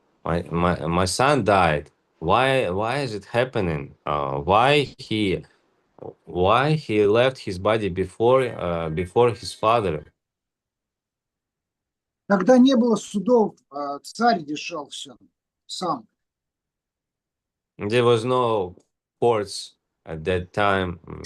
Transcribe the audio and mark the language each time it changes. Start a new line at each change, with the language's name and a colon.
English: My son died. Why is it happening? Why he left his body before his father?"
Russian: Когда не было судов, царь решал все сам.
English: There was no courts at that time.